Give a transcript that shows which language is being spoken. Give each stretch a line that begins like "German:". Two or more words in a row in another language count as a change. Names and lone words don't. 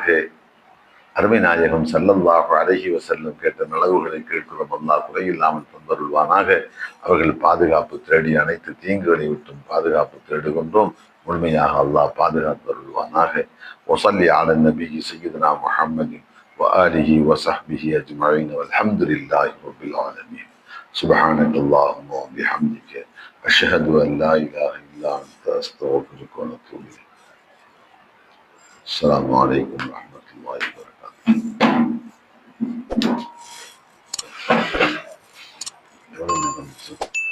Tamil: அருமை நாயகம்
Arabic: صلى الله عليه وسلم
Tamil: கேட்ட நலவுகளை கேட்கிறோம். அல்லாஹ் குறையில்லாமல் தந்தருள்வானாக. அவர்கள் பாதுகாப்பு தேடி அனைத்து தீங்குகளை விட்டும் பாதுகாப்பு தேடுகின்றோம். முழுமையாக அல்லாஹ் பாதுகாத்தருள்வானாக.
Arabic: وصل على النبي سيدنا محمد وآله وصحبه أجمعين والحمد لله رب العالمين. سبحانك اللهم وبحمدك أشهد أن لا إله إلا أنت أستغفرك ونتوب إليك. السلام عليكم ورحمة الله وبركاته.